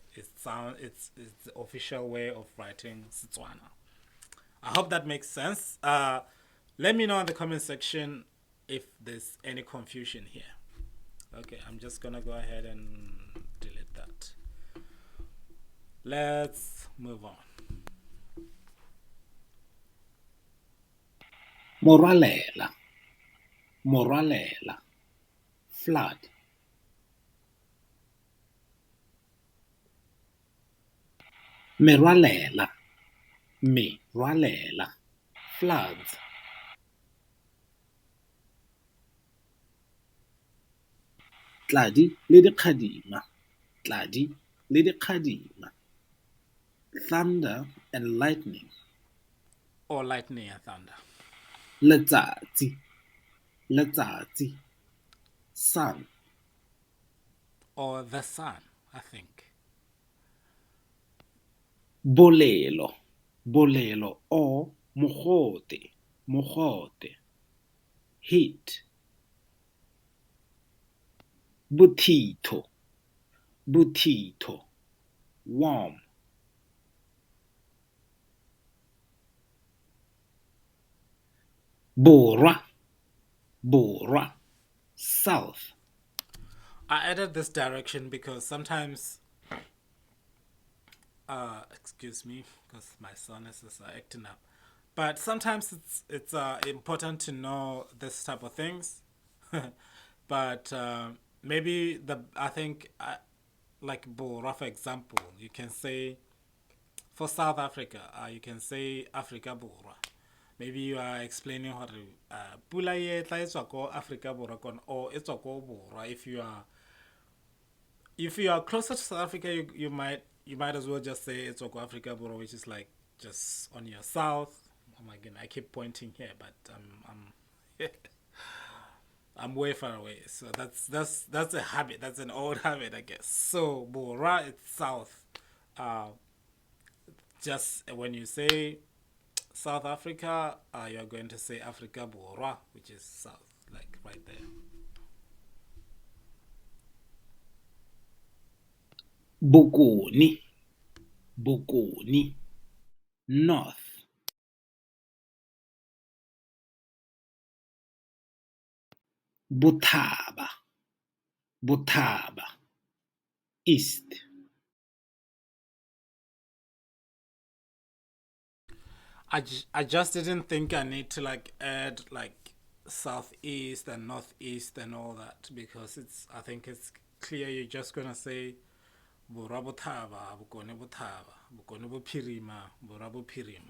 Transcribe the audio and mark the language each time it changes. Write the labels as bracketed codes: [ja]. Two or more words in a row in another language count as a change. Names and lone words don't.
[en] It's the official way of writing Setswana. I hope that makes sense. Let me know in the comment section if there's any confusion here. Okay, I'm just gonna go ahead and delete that. Let's move on. [tn] morwalela, morwalela, flood. Merwalela, merwalela, floods. Tladi le dikgadima, tladi le dikgadima. [en] Thunder and lightning. Or lightning and thunder. [tn] Letsatsi, letsatsi. [en] Sun. Or the sun, I think. [tn] Bolelo, bolelo or mogote, mogote. Heat. Bothitho, bothitho. Warm. Borwa, borwa. [en] South. I added this direction because sometimes, excuse me, because my son is acting up. But sometimes it's important to know this type of things. But maybe I think like Bora, for example, you can say for South Africa, you can say Africa Bora. Maybe you are explaining how to [tn] pula e tla etswa ko Africa Borwa kon or etswa ko Borwa. [en] If you are closer to South Africa, you might as well just say it's [tn] ko Africa Borwa, [en] which is like just on your south. Oh my goodness, I keep pointing here, but I'm I'm way far away. So that's a habit. That's an old habit, I guess. So Bora, it's south. Uh, Just when you say South Africa, you're going to say Africa Borwa, which is south, like right there. [tn] Bokoni, Bokoni, north. Bothaba, Bothaba, [en] east. I just didn't think I need to like add like southeast and northeast and all that because I think it's clear you're just gonna say [tn] Borwa Bothaba, Bokone Bothaba, Bokone Bophirima, Borwa Bophirima.